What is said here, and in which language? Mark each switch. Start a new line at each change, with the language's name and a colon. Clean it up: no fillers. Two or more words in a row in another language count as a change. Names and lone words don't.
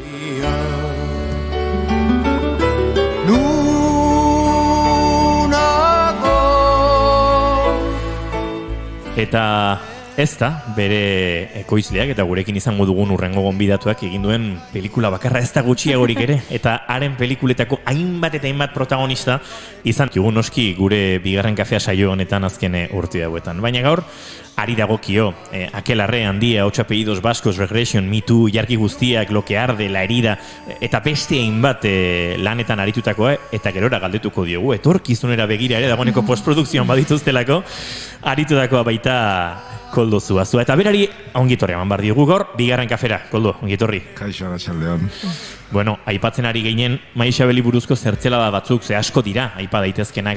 Basque: Eta ez da, bere ekoizleak eta gurekin izango dugun urrengo gonbidatuak egin duen pelikula bakarra ez da gutxiagorik ere, eta haren pelikuletako hainbat eta hainbat protagonista izan dugu noski gure bigarren kafea saio honetan azken urte hauetan. Baina gaur, ari dagokio, Aquelarre, Handia, 8 apellidos vascos, Regression, Me Too, Jarki guztiak, Lo que arde, La herida, eta beste hainbat lanetan aritutakoa, eta gerora galdetuko diogu, etorkizunera begira ere dagoeneko postprodukzioan badituztelako, aritutakoa baita Koldo Zuazua. Eta berari ongitorri eman bar diogu gaur, bigarren kafera. Koldo, ongitorri. Kaixo, arratsaldeon. Bueno, aipatzen ari ginen, Maixabeli buruzko zertzelada batzuk ze asko dira, aipa daitezkenak.